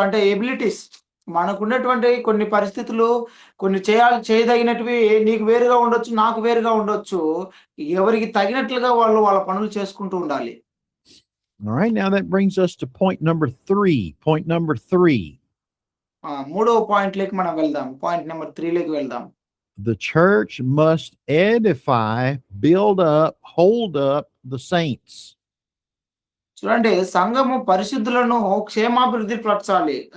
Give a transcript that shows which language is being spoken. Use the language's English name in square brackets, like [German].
[Telugu] అంటే ఎబిలిటీస్ మనకున్నటువంటి కొన్ని పరిస్థితులు కొన్ని చేయదగినటివి నీకు వేరుగా ఉండొచ్చు. నాకు వేరుగా ఉండొచ్చు. ఎవరికి తగినట్లుగా వాళ్ళు వాళ్ళ పనులు చేసుకుంటూ ఉండాలి. [English] All right, now that brings us to point number 3. Point number 3. [Telugu] మూడవ పాయింట్‌లోకి మనం వెళ్దాం. పాయింట్ నంబర్ 3లోకి వెళ్దాం. [English] The church must edify, build up, hold up the saints. [Telugu] చూడండి సంఘము పరిశుద్ధులను క్షేమాభివృద్ధి పరచాలి.